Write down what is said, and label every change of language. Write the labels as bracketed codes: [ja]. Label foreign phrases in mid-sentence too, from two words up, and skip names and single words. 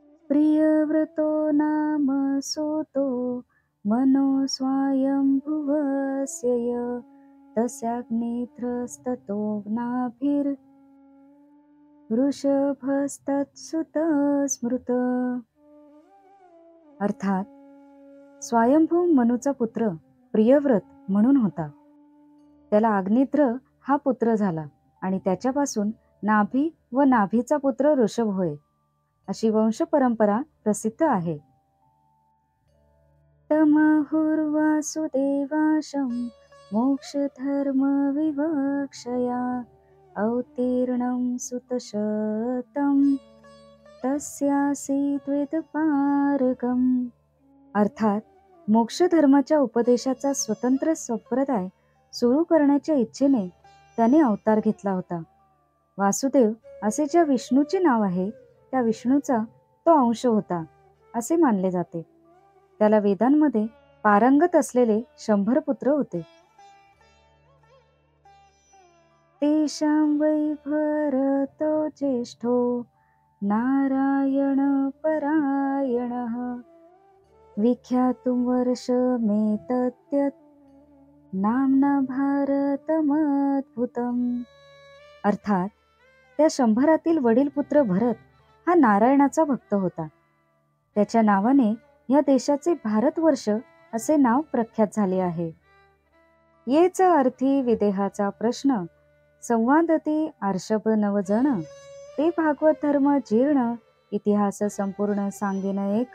[sa] प्रियव्रतो नाम सूतो मनो स्वायंभुवस्य य तस्याग्निध्रस्ततो वृषभस्तत्सुत स्मृत. [mr] अर्थात स्वयंभू मनुचा पुत्र प्रियव्रत म्हणून होता. त्याला अग्निध्र हा पुत्र झाला आणि त्याच्यापासून नाभी व नाभीचा पुत्र ऋषभ होय, अशी वंश परंपरा प्रसिद्ध आहे. [sa] तमहुर्वासुदेवाशं मोक्षधर्म विवक्षया अवतीर्णं सुतशतं तस्यासीद्वेदपारगम्. [mr] अर्थात मोक्षधर्माच्या उपदेशाचा स्वतंत्र संप्रदाय सुरू करण्याच्या इच्छेने त्याने अवतार घेतला होता. वासुदेव असे ज्या विष्णूचे नाव आहे त्या विष्णूचा तो अंश होता असे मानले जाते. त्याला वेदांमध्ये पारंगत असलेले 100 पुत्र होते. [sa] तेषां वै भरतो ज्येष्ठो नारायण परायणः विख्यातुं वर्षमेतद्यत् नाम्ना भारतमद्भुतम्. [mr] अर्थात त्या 100 वडील पुत्र भरत हा नारायणाचा भक्त होता. त्याच्या नावाने या देशाचे भारतवर्ष असे नाव प्रख्यात झाले आहे. येच अर्थी विदेहाचा प्रश्न संवादती आर्षभ नवजण ते भागवत धर्म जीर्ण इतिहास संपूर्ण सांगेन एक.